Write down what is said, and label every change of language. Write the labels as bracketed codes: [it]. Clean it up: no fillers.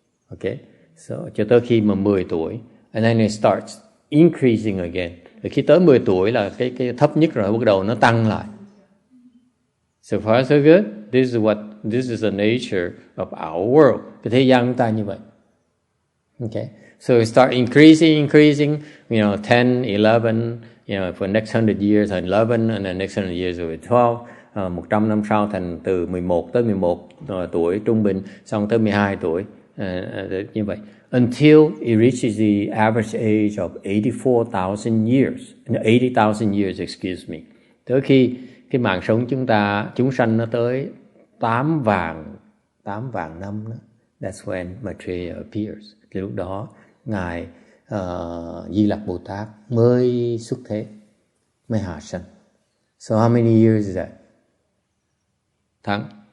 [en] Okay, so [vi] cho tới khi mà 10 tuổi, [en] and then it starts increasing again. [vi] Rồi khi tới 10 tuổi là cái thấp nhất rồi, bắt đầu nó tăng lại. [en] So far so good. This is the nature of our world. [vi] Cái thế gian chúng ta như vậy. [en] Okay. So it start increasing, 10, 11, for next 100 years, 11, and then next 100 years will be 12. [vi] 100 năm sau thành từ 11 tới 11 tuổi trung bình, xong tới 12 tuổi, như vậy. [en] Until it reaches the average age of 84,000 years. 80,000 years, excuse me. [vi] Tới khi cái mạng sống chúng sanh nó tới 8 vạn năm đó. [en] That's when Maitreya appears. [vi] Thì lúc đó Ngài Di Lặc Bồ Tát mới xuất thế, mới hạ sanh. [en] So how many years is that? Tháng?